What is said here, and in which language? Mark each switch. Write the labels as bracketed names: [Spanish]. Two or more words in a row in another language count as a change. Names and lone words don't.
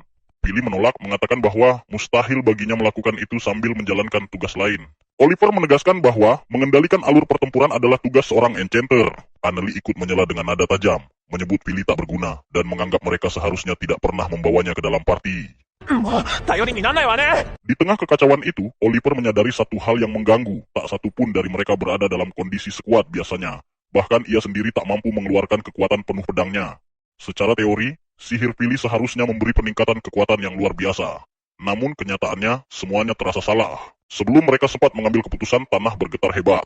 [Indonesian] Philly menolak, mengatakan bahwa mustahil baginya melakukan itu sambil menjalankan tugas lain. Oliver menegaskan bahwa mengendalikan alur pertempuran adalah tugas seorang enchanter. Annelie ikut menyela dengan nada tajam, menyebut Philly tak berguna, dan menganggap mereka seharusnya tidak pernah membawanya ke dalam party. [Japanese] もう頼りにならないわね [Indonesian] Di tengah kekacauan itu, Oliver menyadari satu hal yang mengganggu. Tak satu pun dari mereka berada dalam kondisi sekuat biasanya. Bahkan ia sendiri tak mampu mengeluarkan kekuatan penuh pedangnya. Secara teori, sihir Philly seharusnya memberi peningkatan kekuatan yang luar biasa. Namun kenyataannya, semuanya terasa salah. Sebelum mereka sempat mengambil keputusan, tanah bergetar hebat.